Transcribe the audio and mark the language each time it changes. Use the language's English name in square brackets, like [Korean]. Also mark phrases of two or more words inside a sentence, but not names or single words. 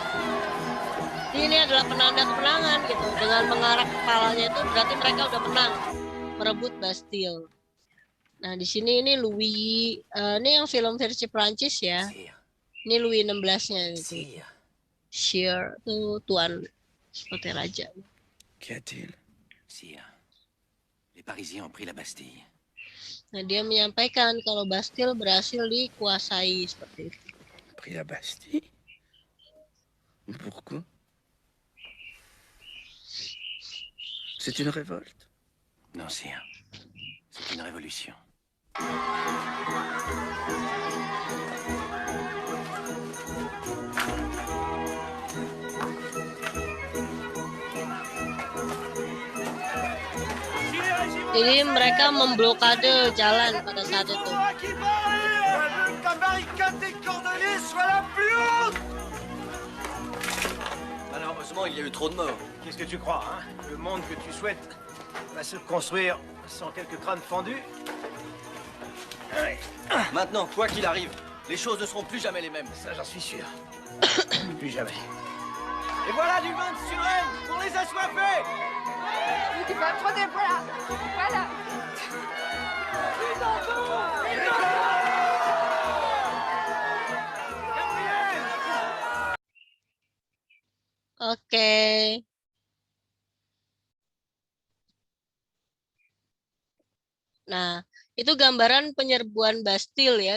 [Indonesian] Jadi ini adalah penanda kemenangan gitu. Dengan mengarak kepalanya itu berarti mereka udah menang merebut Bastille. Nah di sini ini Louis, ini yang film versi Prancis ya. Ini Louis 16-nya gitu. Sire tuh tuan seperti raja. [French] Qu'y a-t-il? Sire, les Parisiens ont pris la Bastille. [Indonesian] Nah, dia menyampaikan kalau Bastille berhasil dikuasai seperti itu. [French] Pris la Bastille? Pourquoi? C'est une révolte? Non, sire. C'est une révolution. [Indonesian] Jadi mereka memblokade jalan pada saat itu. [French] Malheureusement, il y a eu trop de morts. Qu'est-ce que tu crois, hein? Le monde que tu souhaites va se construire sans quelques crânes fendus? Maintenant, quoi qu'il arrive, les choses ne seront plus jamais les mêmes. Ça, j'en suis sûr. Plus jamais. Et voilà du vin de Suresnes pour les assoiffés! Tu vas me prendre, voilà. Voilà. [Indonesian] Oke. Nah, itu gambaran penyerbuan Bastille ya.